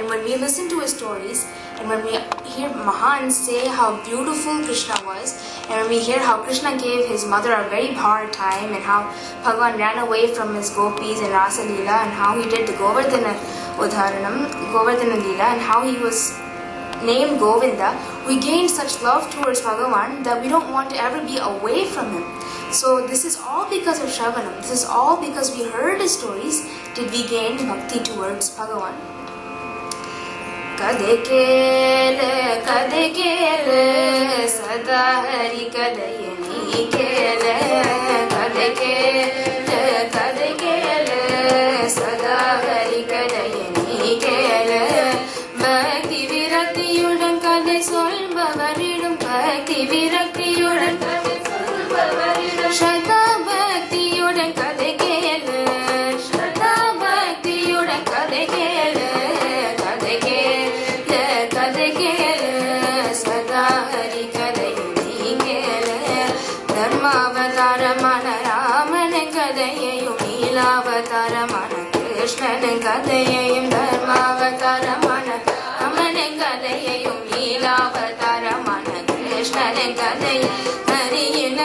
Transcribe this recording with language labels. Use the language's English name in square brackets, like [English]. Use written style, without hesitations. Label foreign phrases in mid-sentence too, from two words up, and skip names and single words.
[English] when we listen to his stories and when we hear Mahans say how beautiful Krishna was, and when we hear how Krishna gave his mother a very hard time and how Bhagavan ran away from his gopis in Rasa Leela and how he did the Govardhana Leela and how he was named Govinda, we gain such love towards Bhagavan that we don't want to ever be away from him. So this is all because of Shravanam. This is all because we heard his stories did we gain bhakti towards Bhagavan. [Kannada] ಕದೆ ಕೇಳೆ ಹರಿ ಕದೆಯ ನೀ ಕೇಳ ಕದೆ ಕೇಳ ಕದೆ ಕೇಳ ಸದಾ ಹರಿ ಕದೆಯ ನೀ ಕೇಳ [Tamil] பக்தி விரக்தியுடன் கதை சொல்பவரிடம் பக்தி விரக்தியுடன் கதை சொல்பவரிடம் ஸ்ரத்தா பக்தியுடன் கதை கேளு ஸ்ரத்தா பக்தியுடன் கதை கேளு கதை கேளு கதை கேளு சதா ஹரி கதை நீ கேளு தர்மாவதாரமான ராமன் கதையையும் நீலாவதாரமான கிருஷ்ணன் கதையையும் தர்மாவதாரமான ராமன் கதையையும் நீலாவதாரமான கிருஷ்ணன் கதை ஹரியின்